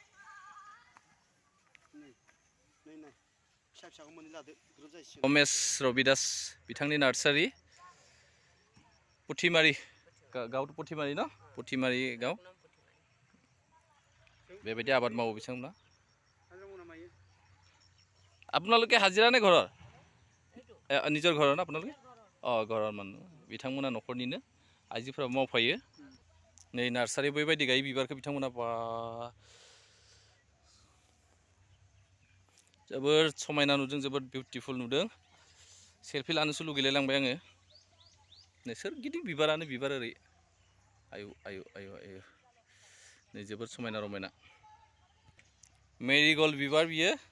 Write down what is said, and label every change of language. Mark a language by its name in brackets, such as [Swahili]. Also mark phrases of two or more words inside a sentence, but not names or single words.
[Bodo] रमेश रबिदास बिथांनि नार्सारि पुथिमारि गाव पुथिमारि न पुथिमारि गाव बेबायदि आबाद मावो बिथांमोना [Assamese] আপোনালোকে হাজিৰা নে ঘৰৰ নিজৰ ঘৰৰ না আপোনালোকে ঘৰৰ মানুহ [Bodo] बिथांमोना न'खरनिनो आइजोफोरा मावफायो नै नार्सारि बेबायदि गायो बिबारखौ बिथांमोना बा जोबोर समायना नुदों जोबोर बिउटिफुल नुदों सेल्फि लानोसो लुगैलाय लांबाय आङो नै सोरगिदिं बिबारानो बिबार ओरै आयु आयु आयु आयु नै जोबोर समायना रमायना मेरिगल्ड बिबार बियो